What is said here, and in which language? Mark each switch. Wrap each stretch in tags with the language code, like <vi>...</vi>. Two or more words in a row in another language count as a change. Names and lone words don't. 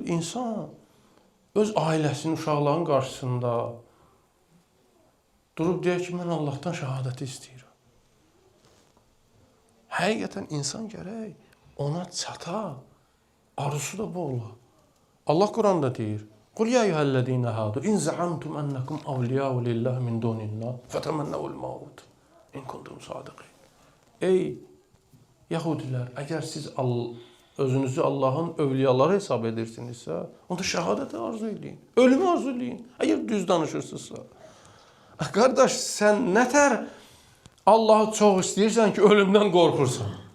<az>İnsan öz ailəsinin, uşaqların qarşısında durub deyir ki, mən Allahdan şəhadəti istəyirəm. Həqiqətən insan gərək ona çata, arzusu da bu ola. Allah Quranda deyir,</az> <ar>قُلْ يَا اَيُّهَا الَّذ۪ينَ هَادُوا اِنْ زَعَمْتُمْ اَنَّكُمْ اَوْلِيَاءُ لِلّٰهِ مِنْ دُونِ اللّٰهِ فَتَمَنَّوُ الْمَوْتِ اِنْ كُنْتُمْ صَادِقِينَ.</ar> <az>Ey Yahudilər, əgər siz özünüzü Allahın övliyaları hesab edirsinizsə, onda şəhadəti arzu eləyin, ölümü arzu eləyin, əgər düz danışırsınızsa. Qardaş, sən nətər Allahı çox istəyirsən ki, ölümdən qorxursan?</az>